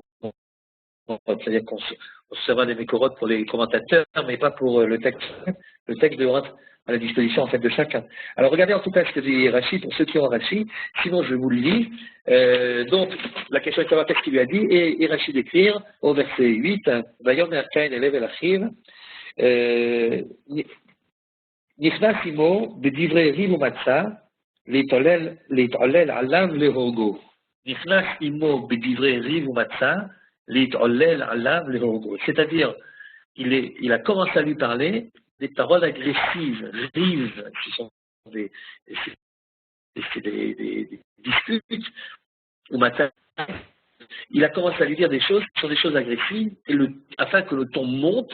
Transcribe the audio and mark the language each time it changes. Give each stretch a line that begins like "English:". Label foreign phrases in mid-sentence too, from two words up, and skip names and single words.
French: C'est-à-dire qu'on se sera des mécorotes pour les commentateurs, mais pas pour le texte. Le texte devra être à la disposition en fait de chacun. Alors regardez en tout cas ce que dit Rashi pour ceux qui ont Rashi, sinon je vous le lis. Donc la question est de savoir qu'est-ce qu'il lui a dit, et Rashi d'écrire au verset 8,
Hebrew: ויאמר קין את הבל אחיו נכנס עמו בדברי ריב ומצה להתעולל עליו להורגו. נכנס עמו בדברי ריב ומצה להתעולל עליו להורגו.
French: C'est-à-dire, il a commencé à lui parler des paroles agressives, rives, qui sont des disputes, ou matin. Il a commencé à lui dire des choses qui sont des choses agressives, afin que le ton monte.